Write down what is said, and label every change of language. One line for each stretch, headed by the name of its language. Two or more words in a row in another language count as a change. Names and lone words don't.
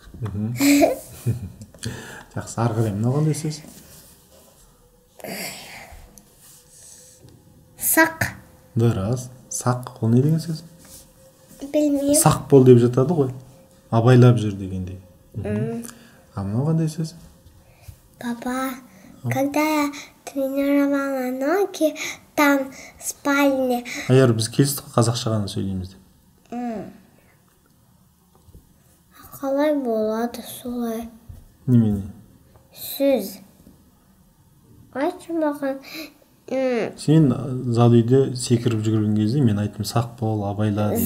Kazakh: Жақсы, ары қарай мынау қандай сөз? Сақ. Дұрыс. Сақ, ол не деген сөз? Білмеймін. Сақ бол деп жатады ғой. Абайлап жүр дегендей. А мынау қандай сөз?
Russian: Папа, когда я тренировала ноги, там в спальне.
Kazakh: Аяр біз келістік қазақша ғана сөйлейміз деп. Қалай болады солай? Немене? Сөз. Айтшы маған. Сен зал үйде секіріп жүгірген кезде мен айттым сақ бол, абайла деймін.